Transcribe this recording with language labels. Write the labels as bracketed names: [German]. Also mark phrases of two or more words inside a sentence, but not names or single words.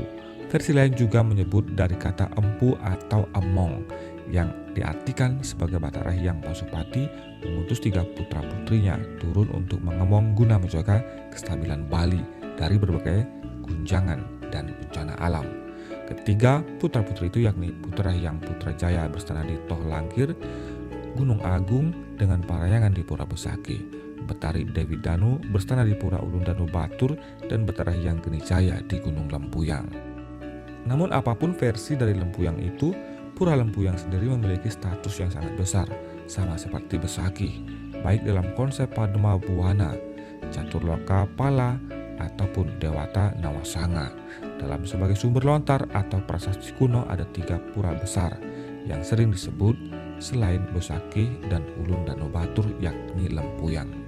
[Indonesian] Versi lain juga menyebut dari kata empu atau emong yang diartikan sebagai Batara Hyang Pasupati mengutus 3 putra-putrinya turun untuk mengemong guna menjaga kestabilan Bali dari berbagai guncangan dan bencana alam. Ketiga putra-putri itu yakni Putra Hyang Putrajaya berstana di Toh Langkir, Gunung Agung dengan Parahyangan di Pura Besaki, Betari Dewi Danu berstana di Pura Ulun Danu Batur, dan Betara Hyang Geni Jaya di Gunung Lempuyang. Namun apapun versi dari Lempuyang itu, Pura Lempuyang sendiri memiliki status yang sangat besar, sama seperti Besaki, baik dalam konsep Padma Buwana, Caturloka Pala, ataupun Dewata Nawasanga. Dalam sebagai sumber lontar atau prasasti kuno ada 3 pura besar yang sering disebut selain Besaki dan Ulun Danu Batur, yakni Lempuyang.